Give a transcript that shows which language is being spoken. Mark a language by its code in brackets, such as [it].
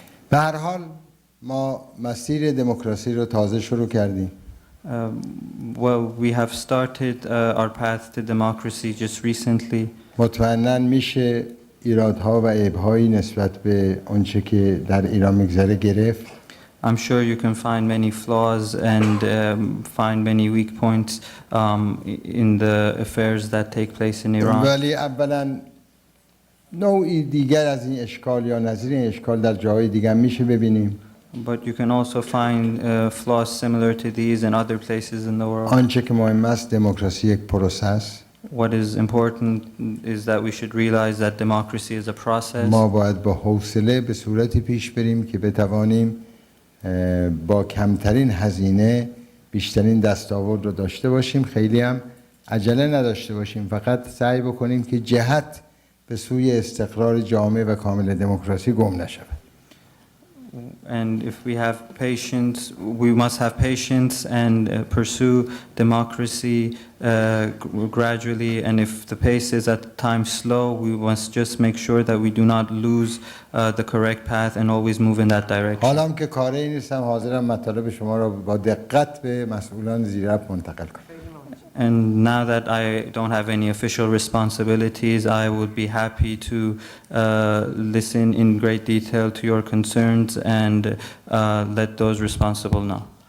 [fa] به هر حال ما مسیر دموکراسی رو تازه شروع کردیم. [en] Well, we have started our path to democracy just recently. [fa] مطمئناً میشه ایرادها و عیب‌هایی نسبت به آنچه که در ایران میگذره گرفت. [en] I'm sure you can find many flaws and find many weak points in the affairs that take place in Iran. [fa] ولی اولاً نوعی دیگر از این اشکال یا نظیر این اشکال در جاهای دیگر میشه ببینیم. [en] But you can also find flaws similar to these in other places in the world. [fa] آنچه که مهم است دموکراسی یک پروسه است. [en] What is important is that we should realize that democracy is a process. [fa] ما باید با حوصله به صورتی پیش بریم که بتوانیم با کمترین هزینه بیشترین دستاورد رو داشته باشیم، خیلی هم عجله نداشته باشیم، فقط سعی بکنیم که جهت به سوی استقرار جامع و کامل دموکراسی گم نشود. [en] And if we have patience, we must have patience and pursue democracy gradually. And if the pace is at times slow, we must just make sure that we do not lose the correct path and always move in that direction. [fa] حالا که کاری نیستم حاضرم مطالب شما را با دقت به مسئولان زیررأس منتقل کنم. [en] And now that I don't have any official responsibilities, I would be happy to listen in great detail to your concerns and let those responsible know.